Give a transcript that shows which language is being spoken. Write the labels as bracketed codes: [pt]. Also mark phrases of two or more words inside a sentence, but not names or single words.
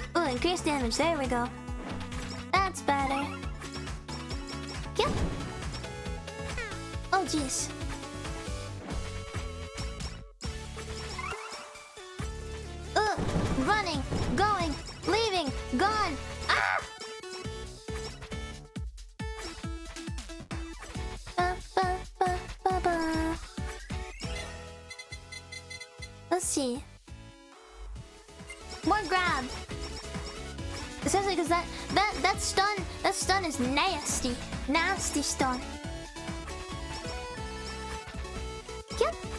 [en] increase damage. There we go. That's better. Yep. Oh, jeez. Running, going, leaving, gone. Ah! Ba, ba, ba, ba, ba. Let's see. More grab. Especially because that stun is nasty. Nasty stun. Yep.